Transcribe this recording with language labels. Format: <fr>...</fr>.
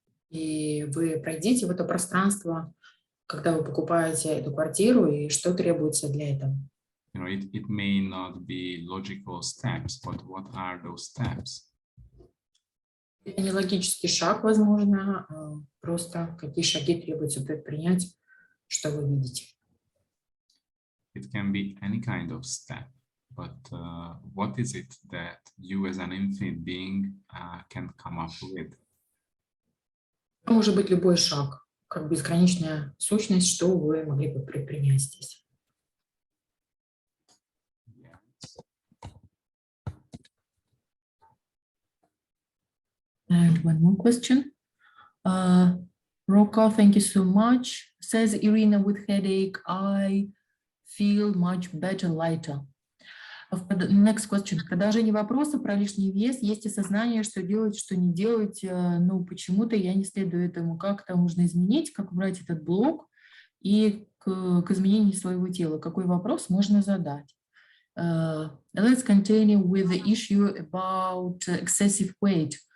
<ru>И вы пройдите в это пространство, когда вы покупаете эту квартиру, и что требуется для этого.</ru> <en>You know, it may not be logical steps, but what are those steps?</en> <ru>Это не логический шаг, возможно, просто какие шаги требуется предпринять, что вы видите.</ru> <en>It can be any kind of step, but what is it that you as an infinite being can come up with?</en> <ru>Это может быть любой шаг, как безграничная сущность, что вы могли бы предпринять здесь.</ru> <en>And one more question. Roka, thank you so much. Says Irina with headache, I feel much better, lighter. Next question.</en> <ru>В продолжении вопроса про лишний вес есть осознание, что делать, что не делать, но почему-то я не следую этому. Как это можно изменить, как убрать этот блок и к изменению своего тела? Какой вопрос можно задать?</ru> <en>Let's continue with the issue about excessive weight.</en>